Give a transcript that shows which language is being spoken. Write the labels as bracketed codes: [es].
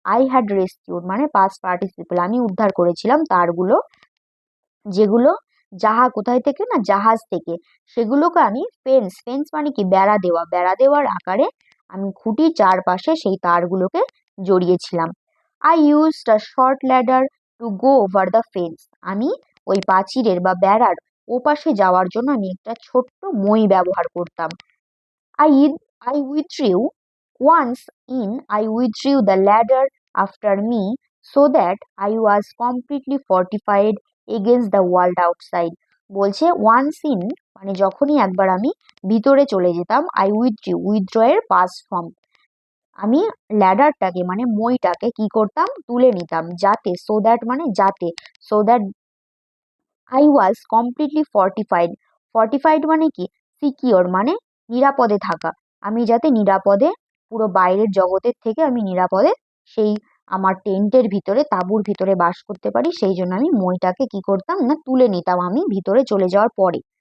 [en] I had rescued [bn] মানে past participle, আমি উদ্ধার করেছিলাম তারগুলো, যেগুলো কোথায় থেকে না, জাহাজ থেকে, সেগুলোকে আমি ফেন্স, ফেন্স মানে কি, বেড়া দেওয়া, বেড়া দেওয়ার আকারে আমি খুঁটির চারপাশে সেই তারগুলোকে জড়িয়েছিলাম। [en] I used a short ladder to go over the fence, [bn] আমি ওই প্রাচীরের বা বেড়ার ওপাশে যাওয়ার জন্য আমি একটা ছোট্ট মই ব্যবহার করতাম। [en] I I withdrew once in I withdrew the ladder after me so that I was completely fortified against the world outside. [bn] বলছে [en] once in [bn] মানে যখনই একবার আমি ভিতরে চলে যেতাম, [en] I withdrew, [bn] withdraw এর past form, আমি ল্যাডারটাকে মানে মইটাকে কি করতাম, তুলে নিতাম, যাতে, [en] so that [bn] মানে যাতে, so that [en] I was completely fortified, [bn] fortified মানে কি, সিকিওর মানে নিরাপদে থাকা, আমি যাতে নিরাপদে পুরো বাইরের জগতের থেকে আমি নিরাপদে সেই আমার টেন্টের ভিতরে, তাঁবুর ভিতরে বাস করতে পারি, সেই জন্য আমি মইটাকে কি করতাম না, তুলে নিতাম আমি ভিতরে চলে যাওয়ার পরে।